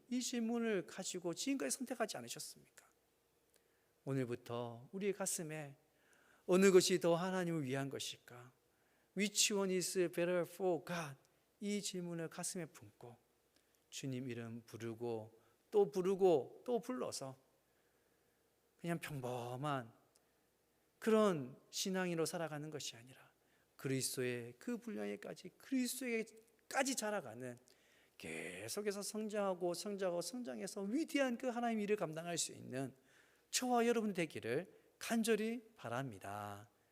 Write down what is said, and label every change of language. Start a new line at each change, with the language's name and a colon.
Korean: 이 질문을 가지고 지금까지 선택하지 않으셨습니까? 오늘부터 우리의 가슴에 어느 것이 더 하나님을 위한 것일까?
English: Which one is better for God?
Korean: 이 질문을 가슴에 품고 주님 이름 부르고 또 불러서 그냥 평범한 그런 신앙인으로 살아가는 것이 아니라 그리스도의 그 분량에까지 그리스도에게까지 자라가는 계속해서 성장해서 위대한 그 하나님의 일을 감당할 수 있는 저와 여러분 되기를 간절히 바랍니다.